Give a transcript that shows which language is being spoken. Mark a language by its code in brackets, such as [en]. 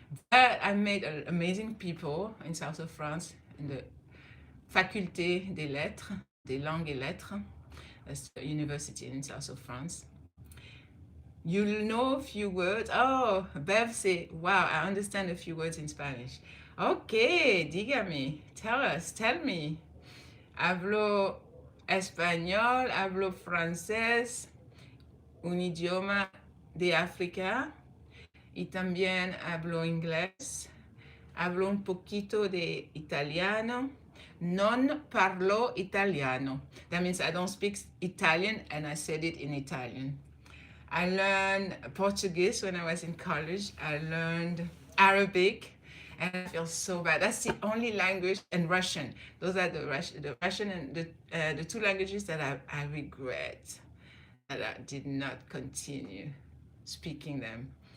[en] But I met amazing people in south of France, in the Faculté des Lettres, des Langues et Lettres, that's a university in south of France. You know a few words. Oh, Bev say, wow, I understand a few words in Spanish. Okay, dígame, tell me. [es] Hablo español, hablo francés, un idioma de África, y también hablo inglés, hablo un poquito de italiano. [it] Non parlo italiano. [en] That means I don't speak Italian, and I said it in Italian. I learned Portuguese when I was in college. I learned Arabic, and I feel so bad. That's the only language, and Russian. Those are the Russian and the two languages that I regret that I did not continue speaking them.